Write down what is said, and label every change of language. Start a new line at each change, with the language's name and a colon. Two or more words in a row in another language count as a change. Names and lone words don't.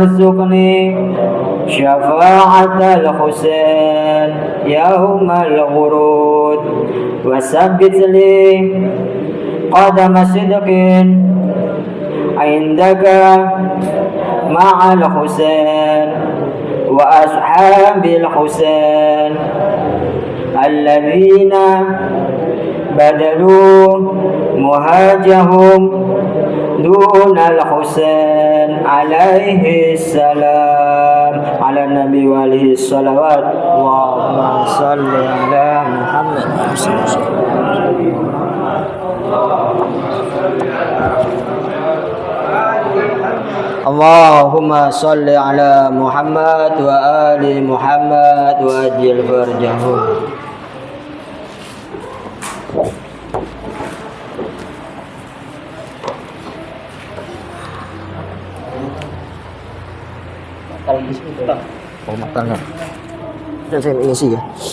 Arabic: ارزقني شفاعة الحسين يوم الغرود وثبت لي قدم صدق عندك مع الحسين وأصحاب الحسين الذين بذلوا مهجهم دون الحسين عليه السلام على النبي وآله صلوات اللهم صل على محمد اللهم صل على محمد وآل محمد وعجل فرجهم.
Indonesian: Oh, makan nggak? Dan saya isi ya.